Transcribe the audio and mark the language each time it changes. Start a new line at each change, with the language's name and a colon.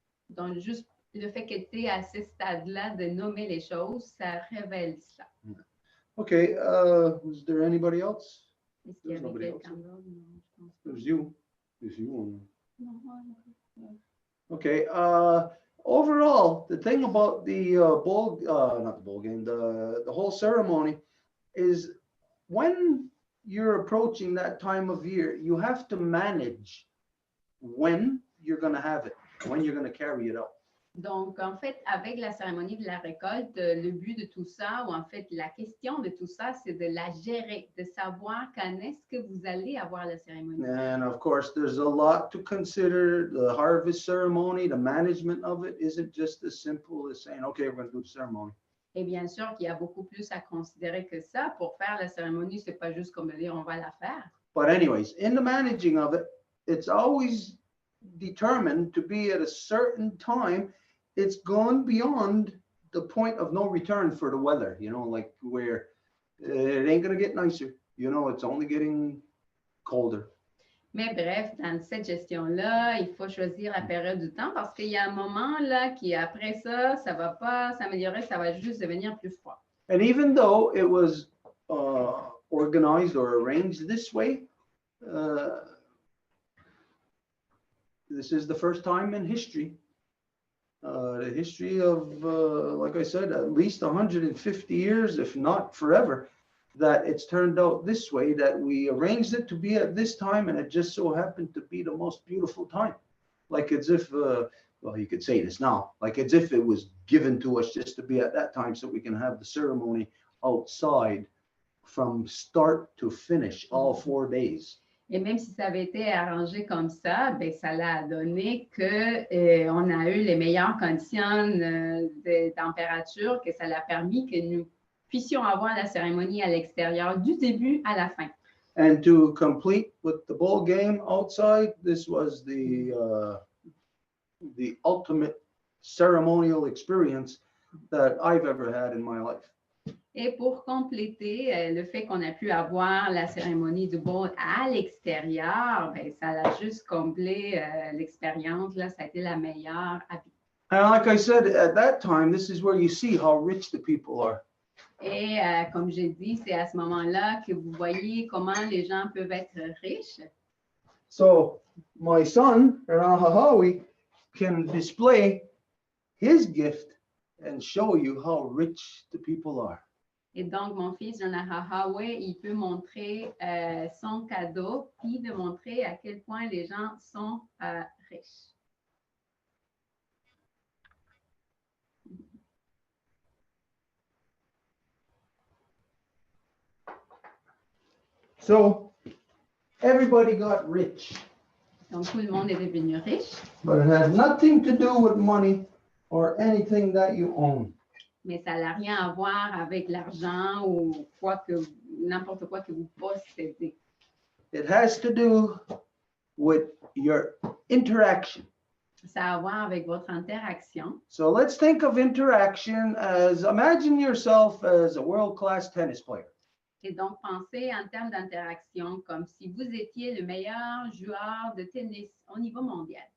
French: Donc, juste le fait que tu es à ce stade-là de nommer les choses, ça révèle ça.
English: Okay, is there anybody else?
French: Est-ce qu'il y
English: There's
French: avait
English: nobody
French: quelqu'un
English: else.
French: d'autre? Non, je pense pas.
English: There's you. There's you.
French: Non, non.
English: Okay, overall, the thing about the not the bowl game, the whole ceremony is when you're approaching that time of year, you have to manage when you're going to have it, when you're going to carry it out.
French: Donc, en fait, avec la cérémonie de la récolte, le but de tout ça, ou en fait, la question de tout ça, c'est de la gérer, de savoir quand est-ce que vous allez avoir la cérémonie.
English: And of course, there's a lot to consider. The harvest ceremony, the management of it isn't just as simple as saying, okay, we're going to do the ceremony.
French: Et bien sûr qu'il y a beaucoup plus à considérer que ça. Pour faire la cérémonie, c'est pas juste comme dire on va la faire.
English: But anyways, in the managing of it, it's always determined to be at a certain time. It's gone beyond the point of no return for the weather, you know, like where it ain't going to get nicer. You know, it's only getting colder.
French: Mais bref, dans cette gestion-là, il faut choisir la période du temps parce qu'il y a un moment là qui, après ça, ça va pas s'améliorer, ça va juste devenir plus froid.
English: And even though it was organized or arranged this way, this is the first time in history. The history of, like I said, at least 150 years, if not forever, that it's turned out this way, that we arranged it to be at this time, and it just so happened to be the most beautiful time. Like as if, well, you could say this now, like as if it was given to us just to be at that time so we can have the ceremony outside from start to finish, all 4 days.
French: Et même si ça avait été arrangé comme ça, ben, ça l'a donné qu'on a eu les meilleures conditions de température, que ça l'a permis que nous puissions avoir la cérémonie à l'extérieur du début à la fin.
English: And to complete with the bowl game outside, this was the ultimate ceremonial experience that I've ever had in my life.
French: Et pour compléter le fait qu'on a pu avoir la cérémonie du bal à l'extérieur, ben, ça a juste comblé l'expérience. Là, ça a été la meilleure à vie.
English: And like I said, at that time, this is where you see how rich the people are.
French: Et comme j'ai dit, c'est à ce moment-là que vous voyez comment les gens peuvent être riches.
English: So my son, Hahawi, can display his gift and show you how rich the people are.
French: Et donc, mon fils, Jonah, il peut montrer son cadeau, puis de montrer à quel point les gens sont riches.
English: So everybody got rich,
French: Donc, tout le monde est devenu riche,
English: but it had nothing to do with money or anything that you own.
French: mais ça n'a rien à voir avec l'argent ou n'importe quoi que vous possédez.
English: It has to do with your interaction.
French: Ça a à voir avec votre interaction.
English: So let's think of interaction as, imagine yourself as a world-class tennis player.
French: Et donc, pensez en termes d'interaction comme si vous étiez le meilleur joueur de tennis au niveau mondial.